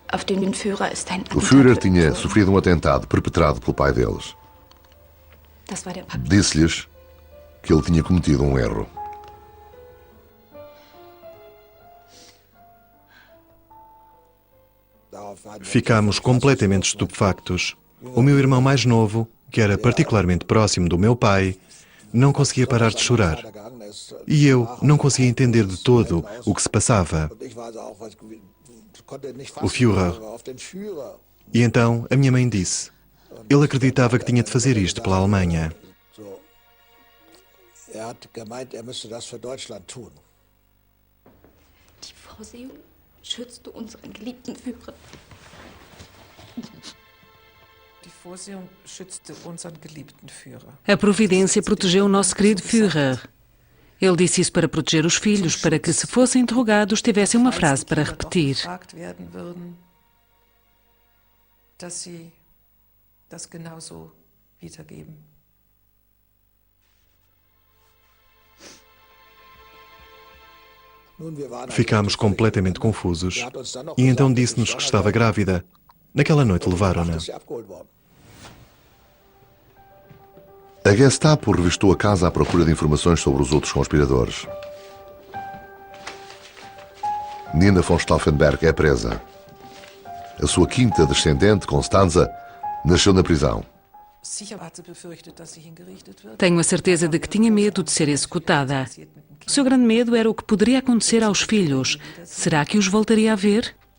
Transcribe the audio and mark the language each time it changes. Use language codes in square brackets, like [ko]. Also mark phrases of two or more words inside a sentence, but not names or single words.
[de] Auf den Führer ist ein [pt] O Führer tinha sofrido um atentado perpetrado pelo pai deles. [de] Das war der Papa. [pt] Disse-lhes que ele tinha cometido um erro. Ficámos completamente estupefactos. O meu irmão mais novo, que era particularmente próximo do meu pai, não conseguia parar de chorar. E eu não conseguia entender de todo o que se passava. O Führer. E então a minha mãe disse: ele acreditava que tinha de fazer isto pela Alemanha. [de] Die Vorsehung schützte unseren geliebten Führer. [pt] A providência protegeu o nosso querido Führer. Ele disse isso para proteger os filhos, para que, se fossem interrogados, tivessem uma frase para repetir. Ficámos completamente confusos. E então disse-nos que estava grávida. Naquela noite levaram-na. A Gestapo revistou a casa à procura de informações sobre os outros conspiradores. Nina von Stauffenberg é presa. A sua quinta descendente, Constanza, nasceu na prisão. Tenho a certeza de que tinha medo de ser executada. O seu grande medo era o que poderia acontecer aos filhos. Será que os voltaria a ver?